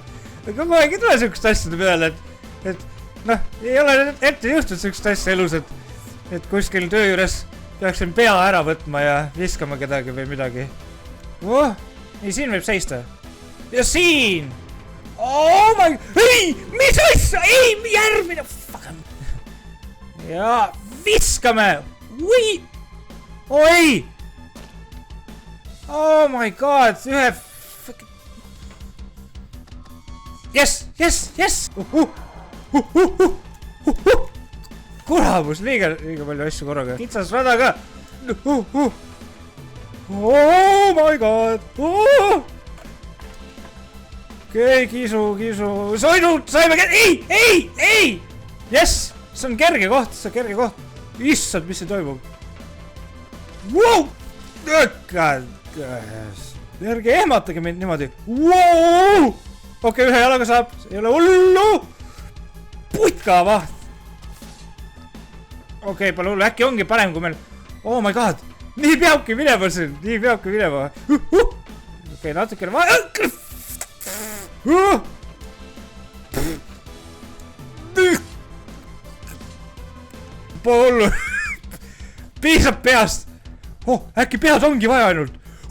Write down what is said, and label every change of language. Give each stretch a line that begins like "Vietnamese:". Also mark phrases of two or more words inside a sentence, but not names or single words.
Estonian: Kogu aeg ei tule sükst asjade peale, et noh, ei ole ette juhtud sükst asja elus, et kuskil töö juures peaksin pea ära võtma ja viskama kedagi või midagi. Nii, siin võib seista. Ja siin!
English: Oh my...
Estonian: Ei! Mis asja? Ei! Järgmine! Ja viskame! Ui! Oi!
English: Oh my god!
Estonian: Ühe...
English: Yes!
Estonian: Kuramus, liiga palju asju korraga. Kitsas rada ka.
English: Oh my god.
Estonian: Okei, kisu. Saime ei! Yes! See on kerge koht, Issand, mis see toimub?
English: Wow!
Estonian: Järge ehmatage mind niimoodi. Wow! Okei, ühe jalaga saab. Ei ole hullu. Putka vaht. Okei, pole hullu. Äkki ongi parem, kui meil...
English: Oh my god.
Estonian: Nii peabki minema siin. Okei, natukene vahe. Pole hullu. Piisab peast. Äkki pead ongi vaja ainult.